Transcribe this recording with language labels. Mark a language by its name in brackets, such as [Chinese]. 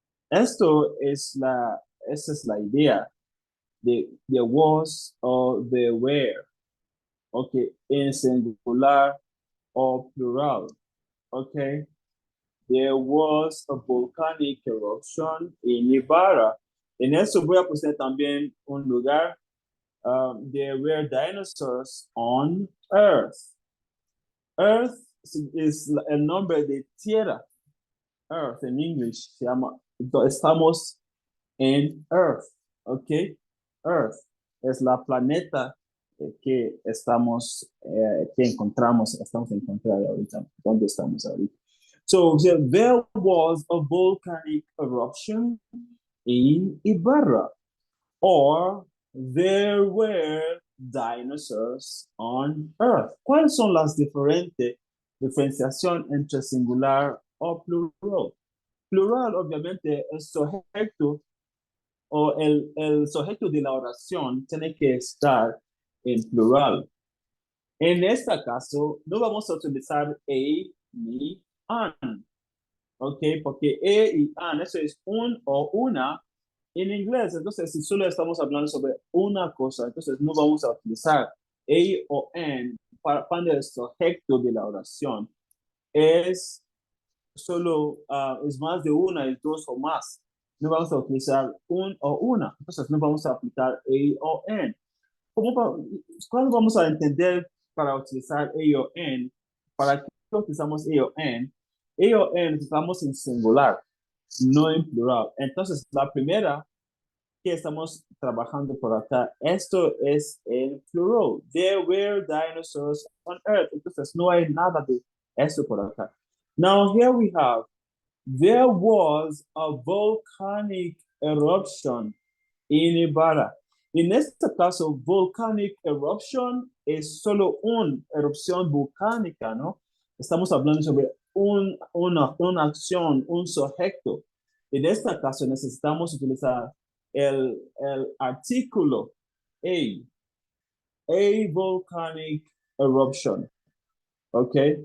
[Spanish] Esa es la idea de there was or there were. Okay, en singular or plural. [English] Okay, there was a volcanic eruption in Ibarra. [Spanish] En eso voy a poner también un lugar. [English] There were dinosaurs on Earth. [Spanish] Earth is el nombre de tierra. Earth en English se llama. Estamos en Earth. Okay, Earth es la planeta que estamos encontrando ahorita, ¿dónde estamos ahorita? [English] So there was a volcanic eruption in Ibarra, or there were dinosaurs on Earth. [Spanish] ¿Cuáles son las diferenciación entre singular o plural? Plural, obviamente, es sujeto o el sujeto de la oración tiene que estar en plural. En este caso, no vamos a utilizar a ni an. ¿Ok? Porque y an, eso es un o una en inglés. Entonces, si solo estamos hablando sobre una cosa, entonces no vamos a utilizar a o an cuando el sujeto de la oración es solo, es más de una, es dos o más. No vamos a utilizar un o una. Entonces, no vamos a aplicar a o an. ¿Cuándo vamos a entender para utilizar a o an? ¿Para qué utilizamos a o an? A o an utilizamos en singular, no en plural. Entonces, la primera que estamos trabajando por acá, esto es en plural. [English] There were dinosaurs on Earth. [Spanish] Entonces, no hay nada de esto por acá. [English] Now, here we have, there was a volcanic eruption in Ibarra. [Spanish] En este caso, volcanic eruption es solo una erupción volcánica, ¿no? Estamos hablando sobre una acción, un sujeto. En este caso, necesitamos utilizar el artículo a volcanic eruption, ¿ok?